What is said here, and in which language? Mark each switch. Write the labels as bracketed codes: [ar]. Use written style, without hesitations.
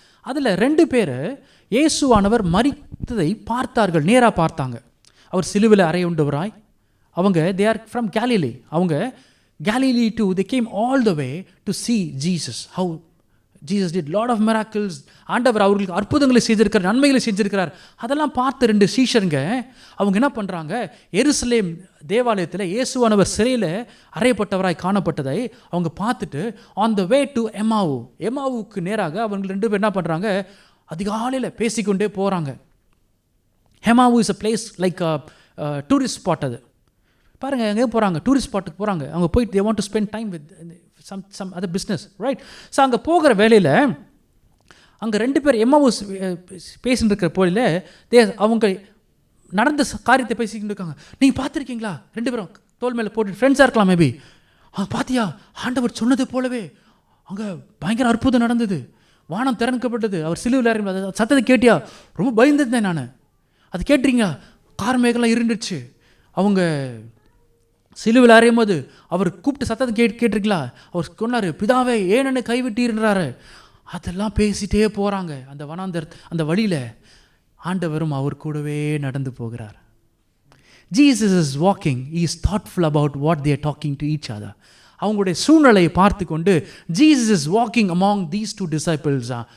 [ta] அதில் 2 பேர் இயேசுவானவர் மரித்ததை பார்த்தார்கள், நேராக பார்த்தாங்க. அவர் சிலுவையில் அறையுண்டவராய். [en] அவங்க they are from Galilee. அவங்க Galilee too, they came all the way to see Jesus. How Jesus did lot of miracles. [ta] ஆண்டவர் அவர்களுக்கு அற்புதங்களை செய்திருக்கிறார், நன்மைகளை செஞ்சிருக்கிறார். அதெல்லாம் பார்த்து 2 சீஷருங்க அவங்க என்ன பண்ணுறாங்க, எருசலேம் தேவாலயத்தில் இயேசுவானவர் சிறையில் அறையப்பட்டவராய் காணப்பட்டதை அவங்க பார்த்துட்டு [en] on the way to [ta] எமாவுக்கு நேராக அவங்க 2 பேர் என்ன பண்ணுறாங்க, அதிகாலையில் பேசிக்கொண்டே போகிறாங்க. எமாவு [en] Is a place like tourist spot. [ta] அது பாருங்கள், எங்கே போகிறாங்க, டூரிஸ்ட் ஸ்பாட்டுக்கு போகிறாங்க. அவங்க போயிட்டு [en] they want to spend time with some other business, right? [ta] So அங்கே போகிற வேலையில் அங்கே 2 பேர் எம்மாவூஸ் பேசிட்டு இருக்கிற போலில் அவங்க நடந்த காரியத்தை பேசிக்கிட்டு இருக்காங்க. நீங்கள் பார்த்துருக்கீங்களா? 2 பேரும் தோல் மேலே போட்டு ஃப்ரெண்ட்ஸாக இருக்கலாம் மேபி. பார்த்தியா, ஆண்டவர் சொன்னது போலவே அங்கே பயங்கர அற்புதம் நடந்தது, வானம் திறக்கப்பட்டது, அவர் சிலுவையில் இறங்கி சத்தத்தை கேட்டியா? ரொம்ப பயந்துருந்தேன் நான். அது கேட்டுறீங்களா? கார் மேகலாம் இருந்துச்சு. அவங்க சிலுவையில் அறையும் போது அவர் கூப்பிட்டு சத்தத்தை கேட்டிருக்கலாம். அவர் சொன்னார், பிதாவே ஏன் என்னை கைவிட்டீர்ன்றாரு. அதெல்லாம் பேசிட்டே போகிறாங்க. அந்த அந்த வழியில் ஆண்டவரும் அவர் கூடவே நடந்து போகிறார். [en] Jesus is walking. He is thoughtful about what they are talking to each other. [ta] அவங்களுடைய சூழ்நிலையை பார்த்து கொண்டு [en] Jesus is walking among these two disciples.